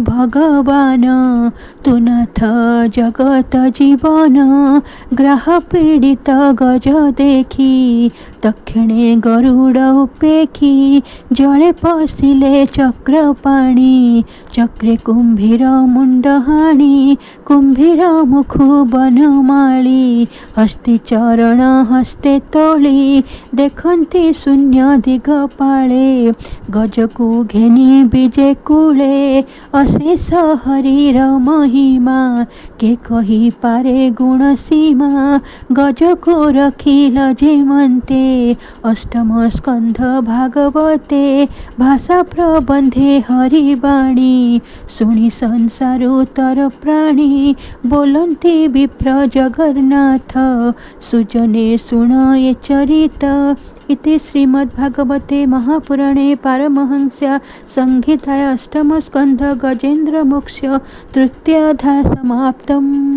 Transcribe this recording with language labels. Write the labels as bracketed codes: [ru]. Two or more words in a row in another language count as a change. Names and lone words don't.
[or] ଭଗବାନ ତୁ ନାଥ ଜଗତ ଜୀବନ ଗ୍ରାହ ପୀଡ଼ିତ ଗଜ ଦେଖୀ ଦକ୍ଷିଣେ ଗରୁଡ଼ ଉପେଖୀ ଜଳେ ପଶିଲେ ଚକ୍ର ପାଣୀ ଚକ୍ରେ କୁମ୍ଭୀର ମୁଣ୍ଡ ହାଣୀ କୁମ୍ଭୀର ମୁଖୁ ବନମାଳୀ ହସ୍ତି ଚରଣ ହସ୍ତେ ତୋଳୀ ଦେଖନ୍ତି ଶୂନ୍ୟ ଦିଗପାଳେ ଗଜକୁ ଘେନୀ ବିଜେ କୂଳେ ଅଶେଷ ହରିର ମହିମା କେ କହୀ ପାରେ ଗୁଣ ସୀମା ଗଜ କୋ ରଖିଲ ଯେମନ୍ତେ ଅଷ୍ଟମ ସ୍କନ୍ଧ ଭାଗବତେ ଭାଷା ପ୍ରବନ୍ଧେ ହରିବାଣୀ ଶୁଣୀ ସଂସାର ତର ପ୍ରାଣୀ ବୋଲନ୍ତି ବିପ୍ର ଜଗନ୍ନାଥ ସୁଜନେ ଶୁଣ ୟେ ଚରିତ [sa] इति श्रीमद्भागवते महापुराणे पारमहंस्या संहिताय अष्टम स्कंध गजेन्द्र मोक्ष तृतीयाध्याय समाप्तम्।